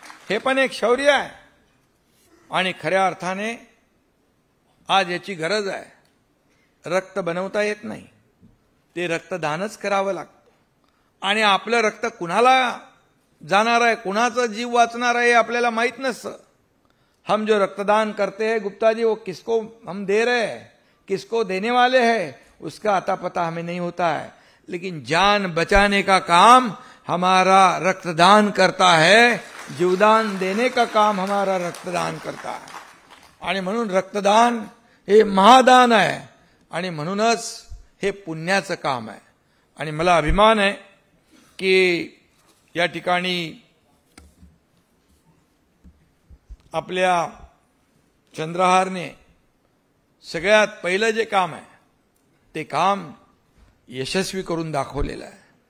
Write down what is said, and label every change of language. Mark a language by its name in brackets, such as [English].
[Marathi] हे पण एक शौर्य आहे, आणि खऱ्या अर्थाने आज याची गरज आहे। रक्त बनवता येत नाही, ते रक्तदानच करावं लागतं, आणि आपलं रक्त कुणाला जाणार आहे, कुणाचा जीव वाचणार आहे, आपल्याला माहित नसतं। [Hindi] हम जो रक्तदान करते हैं गुप्ता जी, वो किसको हम दे रहे हैं, किसको देने वाले हैं, उसका अता पता हमें नहीं होता है, लेकिन जान बचाने का काम हमारा रक्तदान करता है, जीवदान देने का काम हमारा रक्तदान करता है। [Marathi] आणि म्हणून रक्तदान हे महादान आहे, आणि म्हणूनच हे पुण्याचं काम आहे। आणि मला अभिमान आहे की या ठिकाणी आपल्या चंद्रहारने सगळ्यात पहिलं जे काम आहे ते काम यशस्वी करून दाखवलेलं आहे।